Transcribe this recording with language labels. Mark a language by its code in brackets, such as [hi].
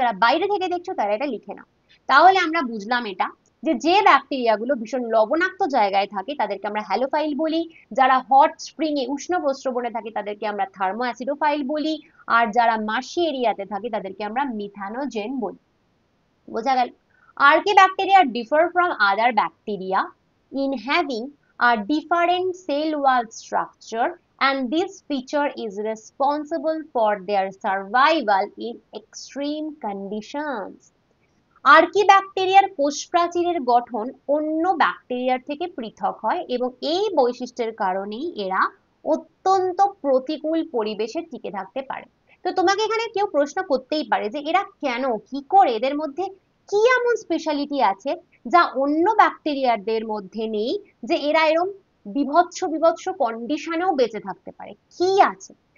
[bn] যারা বাইরে থেকে দেখছো তারা এটা লিখে নাও। তাহলে আমরা বুঝলাম এটা, যে যে ব্যাকটেরিয়াগুলো ভীষণ লবণাক্ত জায়গায় থাকে তাদেরকে আমরা হ্যালোফাইল বলি, যারা হট স্প্রিং এ উষ্ণ প্রস্রবণে থাকে তাদেরকে আমরা থার্মো অ্যাসিডোফাইল বলি, আর যারা মার্শি এরিয়াতে থাকে তাদেরকে আমরা মিথানোজেন বলি। বোঝা গেল? [en] Archaebacteria differ from other bacteria in having a different cell wall structure, and this feature is responsible for their survival in extreme conditions. [bn] আর্কি ব্যাকটেরিয়ার কোষ প্রাচীরের গঠন অন্য ব্যাকটেরিয়ার থেকে পৃথক হয় এবং এই বৈশিষ্ট্যের কারণেই এরা অত্যন্ত প্রতিকূল পরিবেশে টিকে থাকতে পারে। তো তোমাকে এখানে কেউ প্রশ্ন করতেই পারে যে এরা কেন, কি করে, এদের মধ্যে কি এমন স্পেশালিটি আছে যা অন্য ব্যাকটেরিয়াদের মধ্যে নেই, যে এরা এরকম বিভৎস বিভৎস কন্ডিশনেও বেঁচে থাকতে পারে, কি আছে?